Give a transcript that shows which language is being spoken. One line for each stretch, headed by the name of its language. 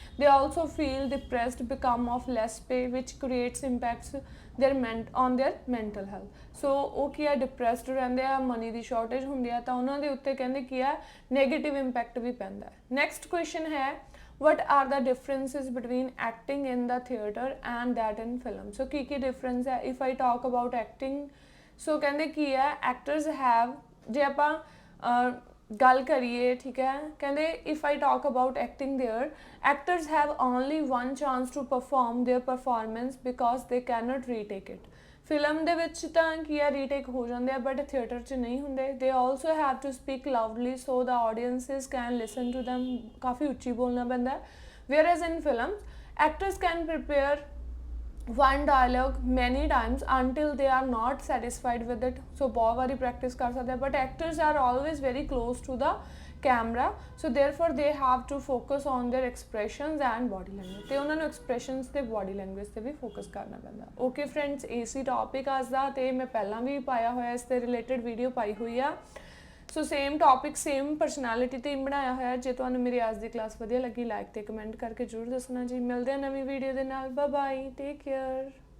English: they also feel depressed, become of less pay which creates impacts on their mental health।
Punjabi: so ਉਹ ਕੀ ਆ, depressed ਰਹਿੰਦੇ ਆ, money ਦੀ shortage ਹੁੰਦੀ ਆ, ਤਾਂ ਉਹਨਾਂ ਦੇ ਉੱਤੇ ਕਹਿੰਦੇ ਕੀ ਆ, ਨੈਗੇਟਿਵ ਇੰਪੈਕਟ ਵੀ ਪੈਂਦਾ ਹੈ।
English: Next question ਹੈ, what are the differences between acting in the theatre and that in film? so ਕੀ difference ਹੈ? if I talk about acting, so ਕਹਿੰਦੇ ਕੀ ਹੈ, actors have,
Punjabi: ਜੇ ਆਪਾਂ ਗੱਲ ਕਰੀਏ, ਠੀਕ ਹੈ, ਕਹਿੰਦੇ
English: if I talk about acting there, actors have only one chance to perform their performance because they cannot retake it।
Punjabi: Film ਦੇ ਵਿੱਚ ਤਾਂ ਕੀ ਆ, ਰੀਟੇਕ ਹੋ ਜਾਂਦੇ ਆ, ਬਟ ਥੀਏਟਰ 'ਚ ਨਹੀਂ ਹੁੰਦੇ।
English: they also have to speak loudly so the audiences can listen to them,
Punjabi: ਕਾਫੀ ਉੱਚੀ ਬੋਲਣਾ ਪੈਂਦਾ।
English: Whereas in film actors can prepare one dialogue many times until they are not satisfied with it। so
Punjabi: ਬਹੁਤ ਵਾਰੀ practice ਕਰ ਸਕਦੇ ਆ,
English: but actors are always very close to the camera, so therefore they have to focus on their expressions and body language।
Punjabi: ਤੇ ਉਹਨਾਂ ਨੂੰ expressions ਤੇ body language ਤੇ ਵੀ focus ਕਰਨਾ ਪੈਂਦਾ। ਓਕੇ ਫਰੈਂਡਸ, ਇਹ ਸੀ ਟੌਪਿਕ ਅੱਜ ਦਾ, ਤੇ ਮੈਂ ਪਹਿਲਾਂ ਵੀ ਪਾਇਆ ਹੋਇਆ ਇਸ ਤੇ ਰਿਲੇਟਡ ਵੀਡੀਓ ਪਾਈ ਹੋਈ ਆ। So same topic same personality ਤੇ ਬਣਾਇਆ ਹੋਇਆ। ਜੇ ਤੁਹਾਨੂੰ ਮੇਰੀ ਅੱਜ ਦੀ ਕਲਾਸ ਵਧੀਆ ਲੱਗੀ, ਲਾਈਕ ਤੇ ਕਮੈਂਟ ਕਰਕੇ ਜ਼ਰੂਰ ਦੱਸਣਾ ਜੀ। ਮਿਲਦੇ ਹਾਂ ਨਵੀਂ ਵੀਡੀਓ ਦੇ ਨਾਲ। Bye bye, take care.